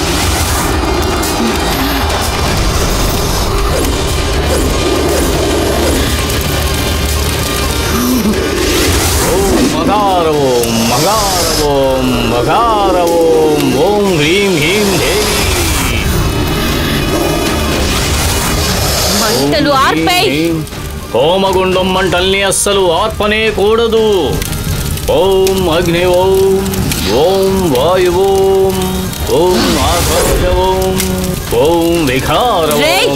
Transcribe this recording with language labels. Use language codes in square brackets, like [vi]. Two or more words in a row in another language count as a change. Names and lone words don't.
[sa] ओम मकार ओम मकार ओम ओम ह्रीं ह्रीं देवी। [te] మంటలు ఆర్పై. హోమగుండం మంటల్ని అస్సలు ఆర్పనే కూడదు. [sa] ఓం అగ్ని ఓం ఓం వాయు ఓం ఓం ఆకాశ ఓం ఓం వికార ఓం.